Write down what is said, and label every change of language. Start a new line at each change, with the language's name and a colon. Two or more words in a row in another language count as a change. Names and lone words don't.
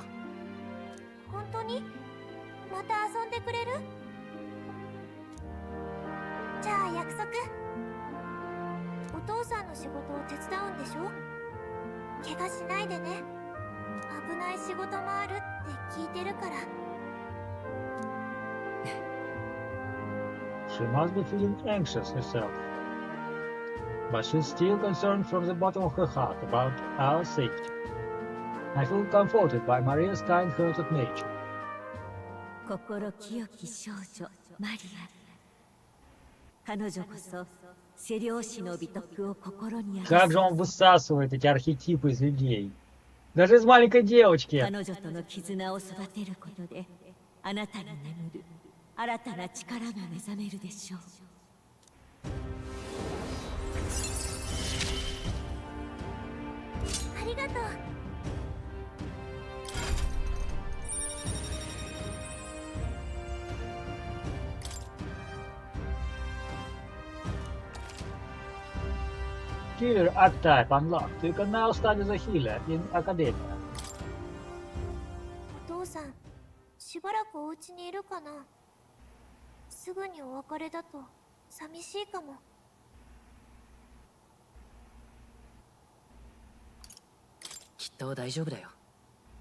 Japanese: 本当に？また遊んでくれる？じゃあ約束。お父さんの仕事を手伝うんでしょ？怪我しないでね。危ない仕事もあるって聞いてるから。
English: She must be feeling anxious herself, but she's still concerned from the bottom of her heart about our safety. I feel comforted by Maria's kind-hearted nature.
Japanese: 心清き少女マリア。彼女こそ背漁師の美徳を心に。
Russian: Как же он высасывает эти архетипы из людей. Даже из маленькой девочки.
Japanese: 彼女との絆を育てることであなたに眠る新たな力が目覚めるでしょう。ありがとう。
English: Killer archetype unlocked. You can now study the healer in Academia.
Japanese: お父さん、しばらくお家にいるかな？すぐにお別れだと寂しいかも。きっと大丈夫だよ。